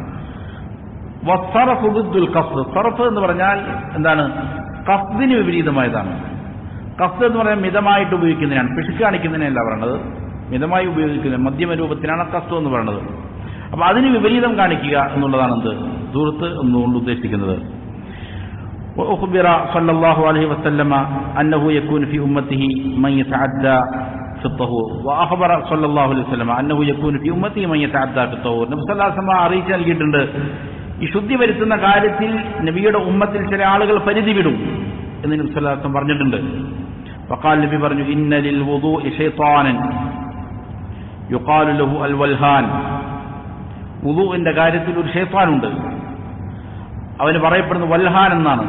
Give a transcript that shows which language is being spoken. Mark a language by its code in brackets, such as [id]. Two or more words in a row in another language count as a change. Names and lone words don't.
[ar] والسرف ضد القصد, [ml] സർഫ് എന്ന് പറഞ്ഞാൽ എന്താണ്? ഖസ്ദിന് വിപരീതമായതാണ്. ഖസ്ദ് എന്ന് പറഞ്ഞാൽ മിതമായിട്ട് ഉപയോഗിക്കുന്നതിനാണ്, പിശുക്ക് കാണിക്കുന്നതിനല്ല പറയണത്. മിതമായി ഉപയോഗിക്കുന്നത് മധ്യമ രൂപത്തിലാണ് ഖസ്ദ് എന്ന് പറയുന്നത്. അപ്പൊ അതിന് വിപരീതം കാണിക്കുക എന്നുള്ളതാണ് എന്ത്? ദൂർത്ത് എന്നുകൊണ്ട് ഉദ്ദേശിക്കുന്നത്. [ar] وأخبر صلى الله عليه وسلم أنه يكون في أمته من يتعدى في الطهور وأخبر صلى الله عليه وسلم أنه يكون في أمته من يتعدى في الطهور. [ml] നബി [ar] صلى الله عليه وسلم [ml] അറിയിച്ചു നൽകിയിട്ടുണ്ട്, ഈ ശുദ്ധി വരുത്തുന്ന കാര്യത്തിൽ നബിയുടെ ഉമ്മത്തിൽ ചില ആളുകൾ പരിധി വിടും എന്ന് നബി [ar] صلى الله عليه وسلم [ml] പറഞ്ഞിട്ടുണ്ട്. ഫഖാൽ, നബി പറഞ്ഞു, [ar] إن للوضوء شيطانا يقال له الولهان, [ml] വുദൂഇന്റെ കാര്യത്തിൽ ഒരു ശൈത്താനുണ്ട്, അവന് പറയപ്പെടുന്നത് വൽഹാൻ എന്നാണ്.